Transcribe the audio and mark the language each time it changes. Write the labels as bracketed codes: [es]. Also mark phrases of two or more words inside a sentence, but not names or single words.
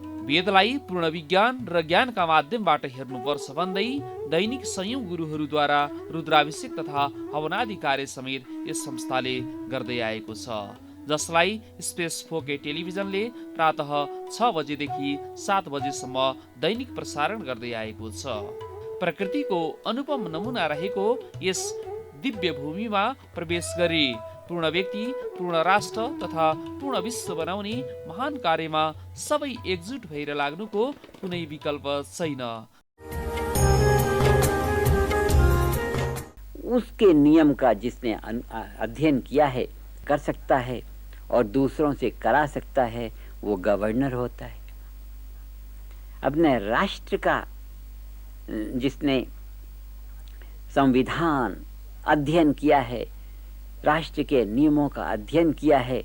[ne] वेदलाई पूर्ण विज्ञान र ज्ञानका माध्यमबाट हेर्नुपर्छ भन्दै दैनिक संयौं गुरुहरूद्वारा रुद्राभिषेक तथा हवनादि कार्य समेत यस संस्थाले गर्दै आएको छ, जसलाई स्पेस 4K टेलिभिजनले प्रातः 6 बजेदेखि 7 बजेसम्म दैनिक प्रसारण गर्दै आएको छ। प्रकृतिको अनुपम नमुना रहेको यस दिव्य भूमिमा प्रवेश गरी पूर्ण व्यक्ति, पूर्ण राष्ट्र तथा पूर्ण विश्व बनाउने महान कार्यमा सबै एकजुट भएर लाग्नुको कुनै विकल्प छैन। [hi] उसके नियम का जिसने अध्ययन किया है, कर सकता है और दूसरों से करा सकता है, वो गवर्नर होता है। अपने राष्ट्र का जिसने संविधान अध्ययन किया है, राष्ट्र के नियमों का अध्ययन किया है,